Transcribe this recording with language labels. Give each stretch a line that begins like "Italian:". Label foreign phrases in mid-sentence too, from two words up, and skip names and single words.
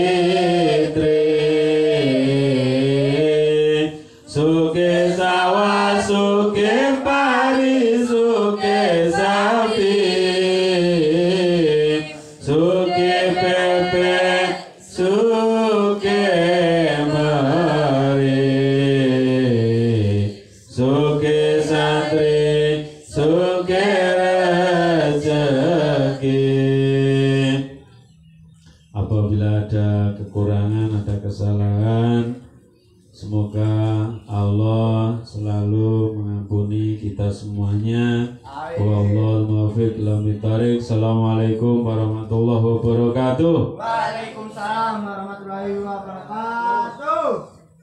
Javanese: kitri suke sawa suke pari suke sapi suke pepe suke mari suke santri suke rezeki.
Indonesian: Apabila ada kekurangan, ada kesalahan, semoga Allah selalu mengampuni kita semuanya.
Arabic: والله الموفق إلى الطريق. السلام عليكم ورحمة الله وبركاته. وعليكم السلام ورحمة الله وبركاته.